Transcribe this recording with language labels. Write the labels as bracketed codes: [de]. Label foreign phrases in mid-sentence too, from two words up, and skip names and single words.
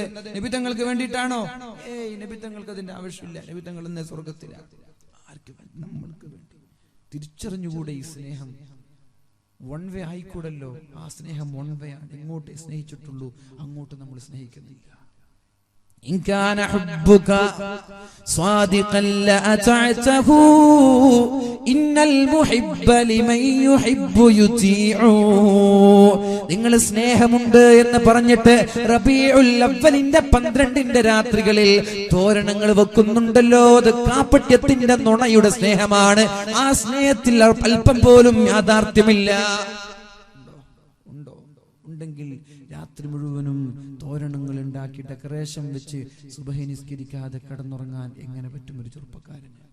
[ml] നബി തങ്ങൾക്ക് വേണ്ടിയിട്ടാണോ? നബി തങ്ങൾക്ക് അതിന്റെ ആവശ്യമില്ല. നബി തങ്ങൾ ഇന്ന് സ്വർഗത്തിലാണ്. ആർക്ക് വേണ്ടി? നമ്മൾക്ക് വേണ്ടി. തിരിച്ചറിഞ്ഞുകൂടെ ഈ സ്നേഹം? [en] one way [ml] ആയിക്കൂടല്ലോ. ആ സ്നേഹം [en] one way [ml] ആണ്. ഇങ്ങോട്ടേ സ്നേഹിച്ചിട്ടുള്ളൂ, അങ്ങോട്ട് നമ്മൾ സ്നേഹിക്കുന്നില്ല. [ar] إن كان حبك صادقا لأطعته إن المحب لمن يحب يطيع. [ml] നിങ്ങൾ സ്നേഹമുണ്ട് എന്ന് പറഞ്ഞിട്ട് റബീഉൽ അവ്വലിന്റെ 12ന്റെ രാത്രികളിൽ തോരണങ്ങൾ വെക്കുന്നുണ്ടല്ലോ, അത് കാപട്യത്തിന്റെ നുണയുടെ സ്നേഹമാണ്. ആ സ്നേഹത്തിൽ അല്പം പോലും യാഥാർത്ഥ്യമില്ല. ഉണ്ടെങ്കിൽ രാത്രി മുഴുവനും തോരണങ്ങൾ ഉണ്ടാക്കി ഡെക്കറേഷൻ വെച്ച് സുബഹി നിസ്കരിക്കാതെ കിടന്നുറങ്ങാൻ എങ്ങനെ പറ്റും ഒരു ചെറുപ്പക്കാരന്?